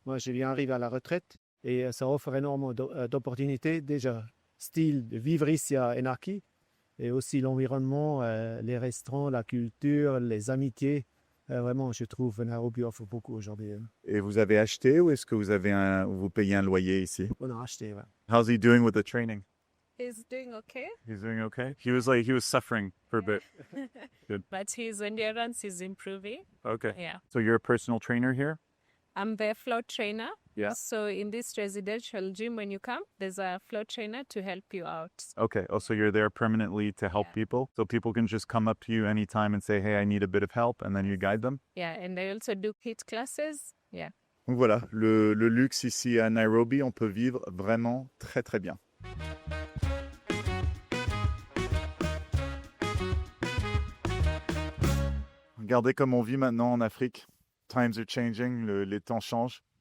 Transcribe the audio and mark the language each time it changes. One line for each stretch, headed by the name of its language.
French: Moi, je viens d'arriver à la retraite et ça offre énormément d'opportunités. Déjà, style de vivre ici à Enaki, et aussi l'environnement, les restaurants, la culture, les amitiés. Vraiment, je trouve que Nairobi offre beaucoup aujourd'hui. Et vous avez acheté ou est-ce que vous payez un loyer ici? On a acheté, ouais.
English: How's he doing with the training? He's doing okay, He's doing okay. He was suffering for a bit. Good. but his endurance is improving. Okay. Yeah. So you're a personal trainer here? I'm the floor trainer. Yeah. So in this residential gym, when you come, there's a floor trainer to help you out. Okay. Oh, so you're there permanently to help Yeah. people? So people can just come up to you anytime and say, hey, I need a bit of help, and then you guide them? Yeah, and I also do HIIT classes. Yeah.
French: Donc voilà, le luxe ici à Nairobi, on peut vivre vraiment très très bien. Regardez comme on vit maintenant en Afrique.
English: Times are changing,
French: les temps changent.